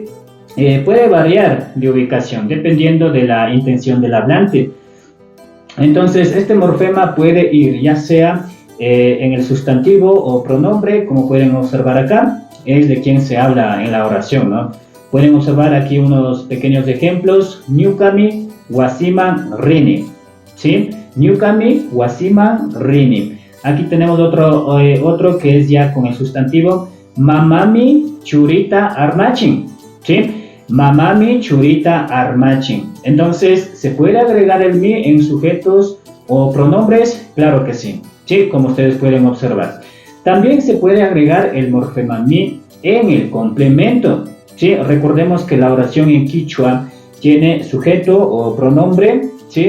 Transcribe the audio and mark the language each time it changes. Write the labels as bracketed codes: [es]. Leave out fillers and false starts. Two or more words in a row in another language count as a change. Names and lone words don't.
[es] Puede variar de ubicación dependiendo de la intención del hablante. Entonces, este morfema puede ir ya sea en el sustantivo o pronombre, como pueden observar acá, es de quien se habla en la oración, ¿no? Pueden observar aquí unos pequeños ejemplos. [qu] Ñukami, wasiman, rini. ¿Sí? Ñukami, wasiman, rini. [es] Aquí tenemos otro que es ya con el sustantivo. [qu] Mamami, churita, armachin. [es] ¿Sí? [qu] Mamami, churita, armachin. [es] Entonces, ¿se puede agregar el mi en sujetos o pronombres? Claro que sí. ¿Sí? Como ustedes pueden observar. También se puede agregar el morfema mi en el complemento. ¿Sí? Recordemos que la oración en quichua tiene sujeto o pronombre, ¿sí?